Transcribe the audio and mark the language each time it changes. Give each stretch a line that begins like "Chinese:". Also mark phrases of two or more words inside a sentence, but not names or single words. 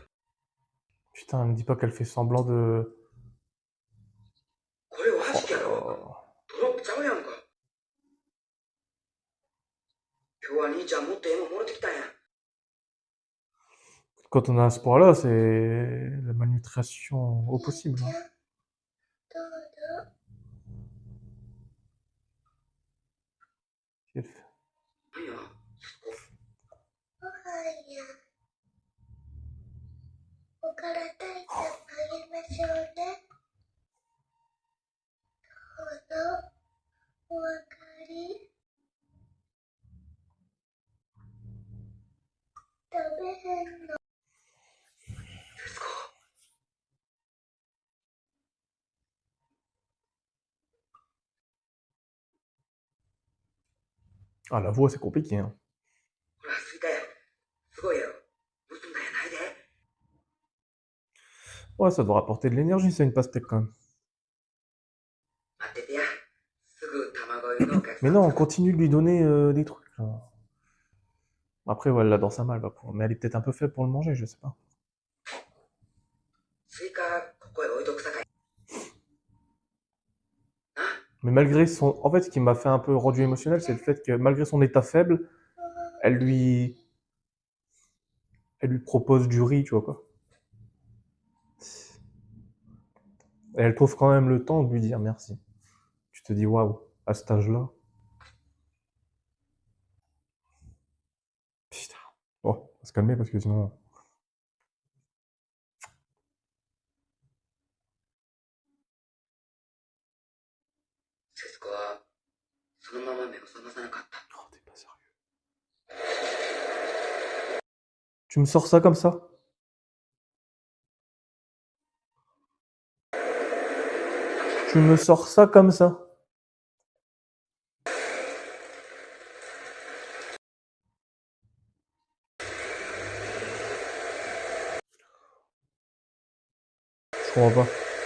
French: Putain, me dis pas qu'elle fait semblant de...
Japanese: これお Oh 箸や
French: là
Japanese: ろ。
French: là.
Japanese: ドロップちゃうやんか。今日は兄ちゃんもっとええもんもろてきたんや。
French: Quand on a à ce point-là, c'est la malnutrition au possible, hein.
Japanese: どうぞ。
French: Elle fait-
Japanese: 何や、節子。ご飯や。おから炊いてあげましょうね。どうぞ。お分かり。食べへんの。節子。
French: Ah, la voix, c'est compliqué, hein.
Japanese: ほら、すいたや。すごいやろ。盗んだんやないで。
French: Ouais, ça doit apporter de l'énergie, c'est une pastèque, quand même.
Japanese: 待っててや。すぐ卵湯のお客
French: Mais
Japanese: さん
French: non,
Japanese: を
French: on continue de lui donner des trucs, là. Après, ouais, elle l'adore sa mal, mais elle est peut-être un peu faible pour le manger, je sais pas.
Japanese: スイカ、ここへ置いとくさかい。な。
French: Mais malgré son... En fait, ce qui m'a fait un peu rendu émotionnel, c'est le fait que malgré son état faible, elle lui... Elle lui propose du riz, tu vois, quoi. Et elle trouve quand même le temps de lui dire merci. Tu te dis, waouh, à cet âge-là. Putain. Oh, on va se calmer parce que sinon...
Japanese: 節子はそのまま目を覚まさなかった。
French: Oh, t'es pas sérieux. Tu me sors ça comme ça? Tu me sors ça comme ça? Je comprends pas.